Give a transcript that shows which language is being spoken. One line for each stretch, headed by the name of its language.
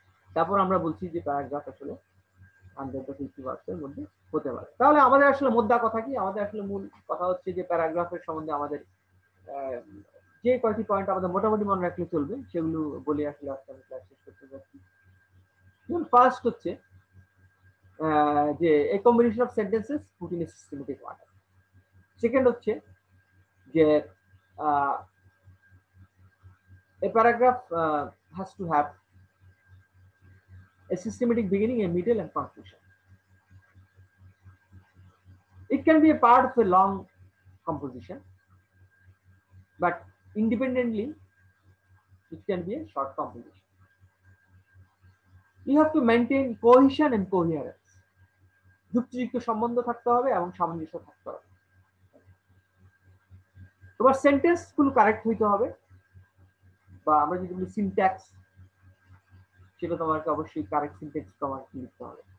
Bangla: তারপর আমরা বলছি যে প্যারাগ্রাফ আসলে 150 ওয়ার্ডসের মধ্যে হতে পারে। তাহলে আমাদের আসলে মোদ্দা কথা কি, আমাদের আসলে মূল কথা হচ্ছে যে প্যারাগ্রাফের সম্বন্ধে আমাদের যে কয়টি পয়েন্ট আমাদের মোটামুটি মনে রাখলে চলবে সেগুলো বলে আসলে আজকে আমি ক্লাস শেষ করতে যাচ্ছি।
English: first
Bangla: হচ্ছে যে
English: a combination of sentences put in a systematic order. Second
Bangla: হচ্ছে যে
English: a paragraph has to have a systematic beginning, a middle and conclusion. It can be a part of a long composition. but independently it can be a short competition. You have to maintain cohesion and coherence.
Bangla: যুক্তিযুক্ত সম্বন্ধ থাকতে হবে এবং সামঞ্জস্য থাকতে হবে। তোমার sentence গুলো কারেক্ট হইতে হবে, বা আমরা যদি বলি সিনট্যাক্স, সেটা তোমাকে অবশ্যই কারেক্ট সিনট্যাক্স তোমাকে লিখতে হবে।